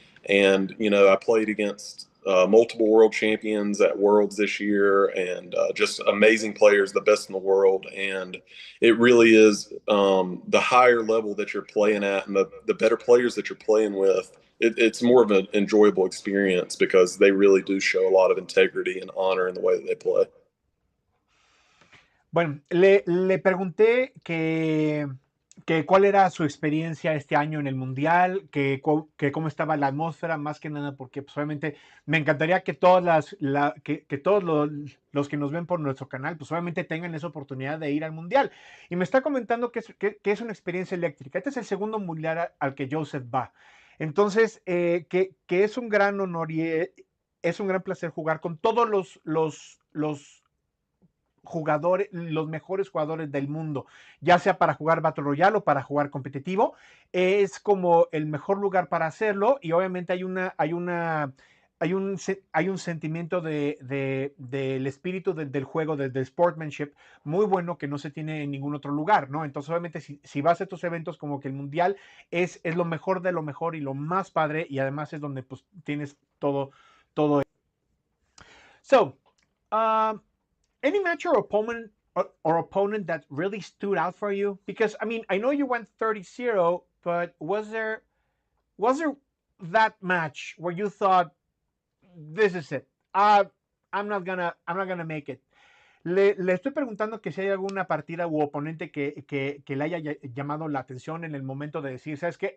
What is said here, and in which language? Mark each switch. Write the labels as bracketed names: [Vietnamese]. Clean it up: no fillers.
[English] And I played against multiple world champions at Worlds this year, and just amazing players, the best in the world. And it really is the higher level that you're playing at, and the better players that you're playing with. It's more of an enjoyable experience because they really do show a lot of integrity and honor in the way that they play. [Spanish] Bueno, le pregunté que cuál era su experiencia este año en el Mundial, que cómo estaba la atmósfera, más que nada porque pues, obviamente me encantaría que que todos los que nos ven por nuestro canal, pues obviamente tengan esa oportunidad de ir al Mundial. Y me está comentando que es una experiencia eléctrica. Este es el segundo Mundial al que Joseph va. Entonces, que es un gran honor y es un gran placer jugar con todos los jugadores, los mejores jugadores del mundo, ya sea para jugar Battle Royale o para jugar competitivo. Es como el mejor lugar para hacerlo y obviamente hay un sentimiento del espíritu del juego, del sportsmanship, muy bueno que no se tiene en ningún otro lugar, ¿no? Entonces, obviamente, si vas a estos eventos, como que el mundial es lo mejor de lo mejor y lo más padre, y además es donde pues tienes todo. [English] So, um, any match or opponent that really stood out for you? Because I mean, I know you went 30-0, but was there that match where you thought this is it? I'm not gonna make it. [Spanish] Le estoy preguntando que si hay alguna partida u oponente que le haya llamado la atención en el momento de decir, ¿sabes qué?